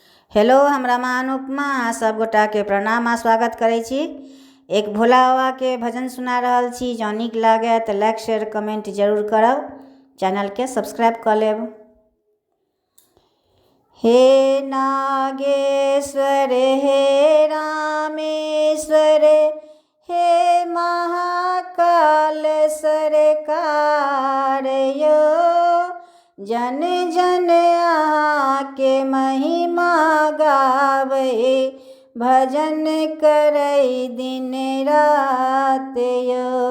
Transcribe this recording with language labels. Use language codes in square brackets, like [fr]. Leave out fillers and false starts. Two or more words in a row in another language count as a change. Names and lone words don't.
[mai] हेलो, हम रमा अनुपमा सब गोटा के प्रणाम आ स्वागत करै छी। एक भोला बाबा के भजन सुना रहल छी। जँ नीक लागे तो [en] like share comment [mai] जरूर करब, चैनल के सब्सक्राइब कर लेब। हे नागेश्वर हे रामेश्वर हे महाकाल सरकार यो, जन जन आके महिमा गावे, भजन करे दिन रात यो।